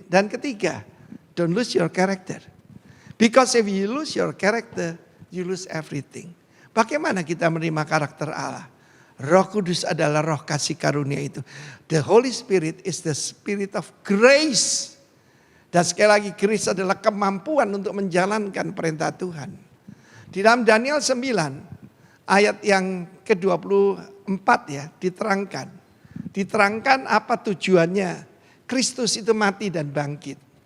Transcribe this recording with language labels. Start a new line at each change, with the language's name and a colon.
Indonesian: Dan ketiga,
English: don't lose your character. Because if you lose your character, you lose everything.
Indonesian: Bagaimana kita menerima karakter Allah? Roh Kudus adalah roh kasih karunia itu.
English: The Holy Spirit is the spirit of grace.
Indonesian: Dan sekali lagi grace adalah kemampuan untuk menjalankan perintah Tuhan. Di dalam Daniel 9 ayat yang ke-24 ya diterangkan. Diterangkan apa tujuannya Kristus itu mati dan bangkit.